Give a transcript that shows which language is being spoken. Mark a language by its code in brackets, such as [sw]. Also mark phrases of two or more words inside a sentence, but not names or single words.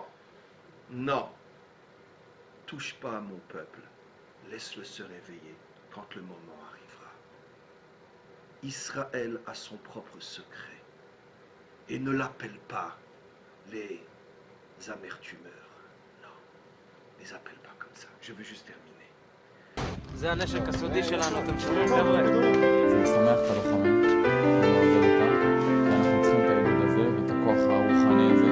[fr] Non, touche pas à mon peuple, laisse-le se réveiller quand le moment arrivera. Israël a son propre secret et ne l'appelle pas les amertumeurs. Non, ne les appelle pas comme ça. Je veux juste terminer. [he] זה הנשק הסודי שלנו, אתם שומעים חבר'ה? זה משמח את הלוחמים, ומעודד אותם, כי אנחנו צריכים את העידוד הזה ואת הכוח הרוחני הזה.